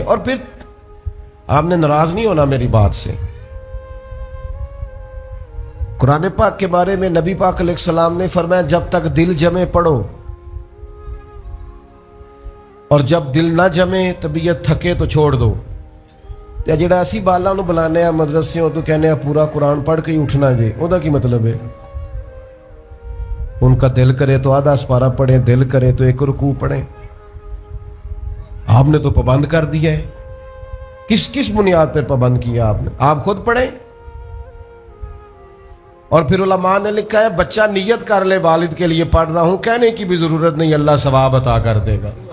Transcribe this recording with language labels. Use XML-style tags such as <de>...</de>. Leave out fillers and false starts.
<hi>और फिर आपने नाराज नहीं होना मेरी बात से, कुरान पाक के बारे में नबी पाक अलैहिस्सलाम ने फरमाया जब तक दिल जमे पढ़ो, और जब दिल ना जमे तबीयत थके तो छोड़ दो।</hi> <pa>ਤੇ ਜਿਹੜਾ ਅਸੀਂ ਬਾਲਾਂ ਨੂੰ ਬੁਲਾਉਂਦੇ ਆ ਮਦਰਸਿਓਂ ਤੋਂ ਕਹਿੰਦੇ ਆ ਪੂਰਾ ਕੁਰਾਨ ਪੜ੍ਹ ਕੇ ਹੀ ਉੱਠਣਾ ਜੀ, ਉਹਦਾ ਕੀ ਮਤਲਬ ਹੈ?</pa> <hi>उनका दिल करे तो आधा सपारा पढ़े, दिल करे तो एक रुकू पढ़े। आपने तो पाबंद कर दिया है। किस किस बुनियाद पर पाबंद किया आपने? आप खुद पढ़े। और फिर उलमा ने लिखा है बच्चा नियत कर ले वालिद के लिए पढ़ रहा हूं, कहने की भी जरूरत नहीं, अल्लाह सवाब अता कर देगा।</hi>